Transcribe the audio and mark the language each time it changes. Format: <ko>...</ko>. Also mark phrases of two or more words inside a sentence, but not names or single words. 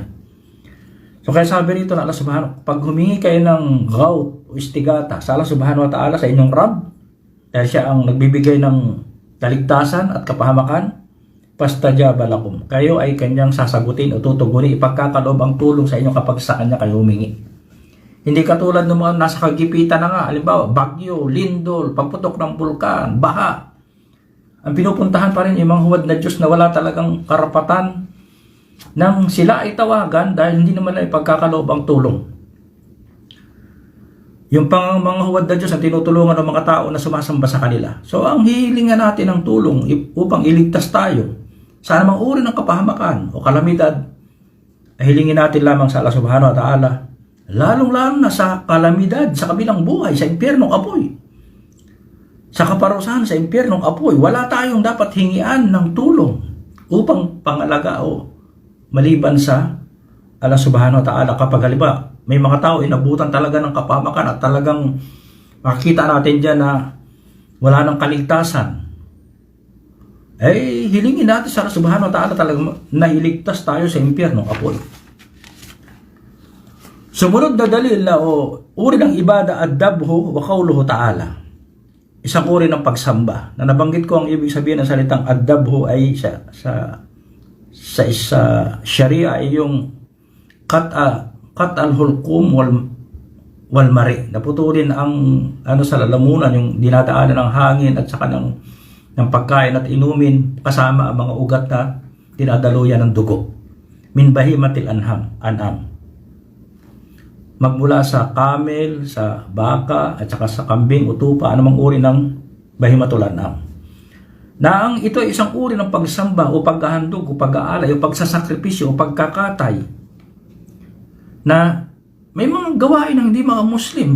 <tl>So kaya sabi rito na Allah subhanahu, pag humingi kayo ng gaut o istigata sa Allah</tl> <ar>سبحانه وتعالى</ar> <tl>sa inyong Rabb, dahil siya ang nagbibigay ng kaligtasan at kapahamakan,</tl> <ar>فاستجاب لكم,</ar> <tl>kayo ay kanyang sasagutin o tutugunin, ipagkakaloob ang tulong sa inyo kapag sa kanya kayo humingi. Hindi katulad ng mga nasa kagipitan na nga, halimbawa bagyo, lindol, pagputok ng bulkan, baha. Ang pinupuntahan pa rin yung mga huwad na Diyos na wala talagang karapatan nang sila ay tawagan dahil hindi naman ay pagkakaloob ang tulong. Yung pang mga huwad na Diyos na tinutulungan ng mga tao na sumasamba sa kanila. So ang hihilingan natin ng tulong upang iligtas tayo sa anumang uri ng kapahamakan o kalamidad, ay hilingin natin lamang sa Allah</tl> <ar>سبحانه وتعالى,</ar> <tl>lalong-lalo na sa kalamidad, sa kabilang buhay, sa impyernong apoy, sa kaparusahan sa impyernong apoy. Wala tayong dapat hingian ng tulong upang pangalaga o maliban sa Allah</tl> <ar>سبحانه وتعالى.</ar> <tl>Kapag halimbawa may mga tao inabutan talaga ng kapahamakan at talagang makikita natin dyan na wala ng kaligtasan, hilingin natin sa Allah</tl> <ar>سبحانه وتعالى</ar> <tl>talagang nailigtas tayo sa impyernong apoy. Sumunod na dalil na uri ng ibada</tl> <ar>الذبح وقوله تعالى.</ar> <tl>Isang uri ng pagsamba na nabanggit ko ang ibig sabihin ng salitang ad-dabhu ay sa Sharia ay yung</tl> <ar>قطع الحلقوم والمريء.</ar> <tl>Naputulin ang sa lalamunan, yung dinadaanan ng hangin at saka ng pagkain at inumin, kasama ang mga ugat na dinadaluyan ng dugo.</tl> <ar>من بهيمة الأنعام.</ar> <tl>Magmula sa camel, sa baka, at saka sa kambing, utupa, anumang uri ng</tl> <ar>بهيمة الأنعام.</ar> <tl>Na ang ito ay isang uri ng pagsamba o paghahandog o pag-aalay o pagsasakripisyo o pagkakatay na may mga gawain ng hindi mga Muslim.</tl>